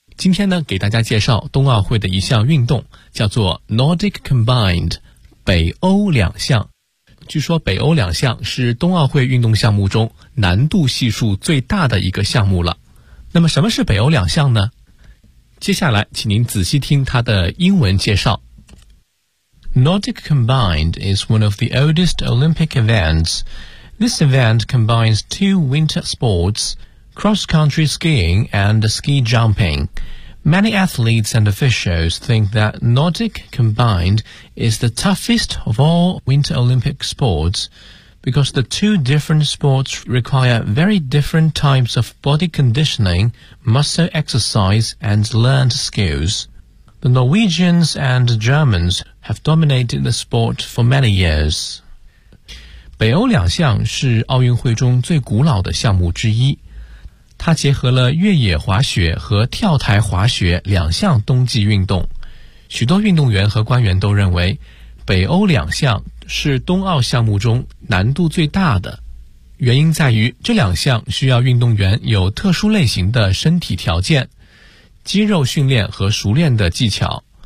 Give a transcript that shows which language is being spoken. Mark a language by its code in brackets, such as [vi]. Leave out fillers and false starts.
[zh] 今天呢，给大家介绍冬奥会的一项运动，叫做 Nordic Combined, 北欧两项。据说北欧两项是冬奥会运动项目中难度系数最大的一个项目了。那么什么是北欧两项呢？接下来请您仔细听它的英文介绍。 [en] Nordic Combined is one of the oldest Olympic events. This event combines two winter sports, cross-country skiing and ski jumping. Many athletes and officials think that Nordic combined is the toughest of all Winter Olympic sports because the two different sports require very different types of body conditioning, muscle exercise and learned skills. The Norwegians and Germans have dominated the sport for many years. [zh] 北欧两项是奥运会中最古老的项目之一，它结合了越野滑雪和跳台滑雪两项冬季运动。许多运动员和官员都认为北欧两项是冬奥项目中难度最大的，原因在于这两项需要运动员有特殊类型的身体条件、肌肉训练和熟练的技巧。